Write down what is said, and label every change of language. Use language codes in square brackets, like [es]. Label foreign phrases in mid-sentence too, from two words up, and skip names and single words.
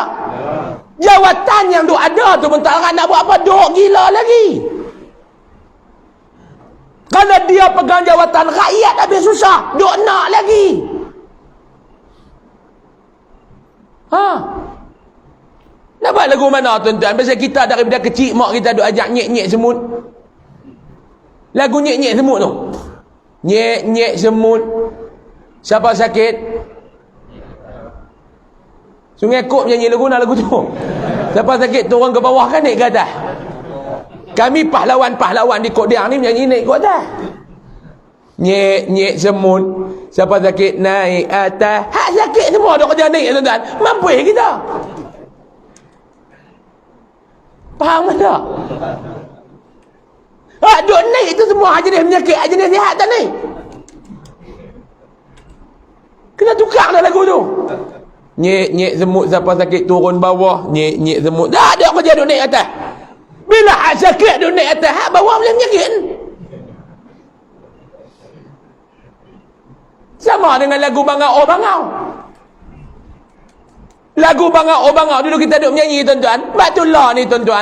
[ms] Jawatan yang duk ada tu pun tak nak buat apa, duk gila lagi. Kalau dia pegang jawatan, rakyat habis susah, duk nak lagi. Dapat lagu mana tuan-tuan? Pasal kita daripada kecil mak kita duk ajak nyek-nyek semut. Lagu nyek-nyek semut tu. Nyek-nyek semut. Siapa sakit? Sungai Kok nyanyi lagu tu. Siapa sakit turun ke bawah kan naik ke atas. Kami pahlawan-pahlawan di Kok Diang ni menyanyi naik ke atas. Nyek-nyek semut. Siapa sakit naik atas. Hak sakit semua duk kerja naik tuan-tuan. Mampu kita. Faham tak? Hak duk naik tu semua hak jenis penyakit, hak jenis sihat tak naik. Kena tukar dah lagu tu. Nyek-nyek semut siapa sakit turun bawah. Nyek-nyek semut. Dah ada kerja duk naik atas. Bila hak sakit duk naik atas, hak bawah boleh penyakit. Sama dengan lagu Bangau Bangau. Lagu Bangau Bangau dulu kita duk menyanyi tuan-tuan. Batullah ni tuan-tuan.